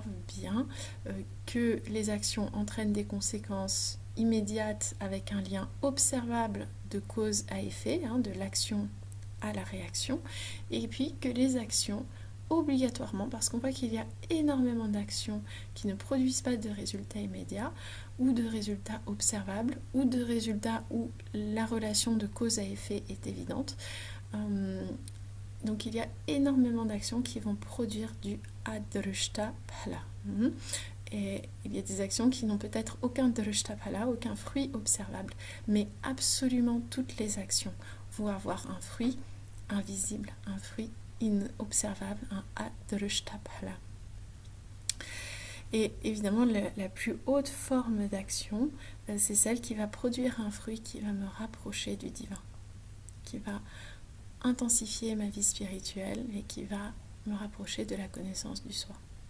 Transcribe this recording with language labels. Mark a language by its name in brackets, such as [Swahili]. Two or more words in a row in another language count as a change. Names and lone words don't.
[French] bien que les actions entraînent des conséquences immédiates avec un lien observable de cause à effet, de l'action à la réaction, et puis que les actions, obligatoirement, parce qu'on voit qu'il y a énormément d'actions qui ne produisent pas de résultats immédiats, ou de résultats observables, ou de résultats où la relation de cause à effet est évidente. Donc il y a énormément d'actions qui vont produire du [Sanskrit] अदृष्ट फल. [French] Et il y a des actions qui n'ont peut-être aucun [Sanskrit] दृष्ट फल, [French] aucun fruit observable, mais absolument toutes les actions vont avoir un fruit invisible, un fruit inobservable, un [Sanskrit] अदृष्ट फल. [French] Et évidemment, la plus haute forme d'action, c'est celle qui va produire un fruit qui va me rapprocher du divin, qui va intensifier ma vie spirituelle et qui va me rapprocher de la connaissance du soi.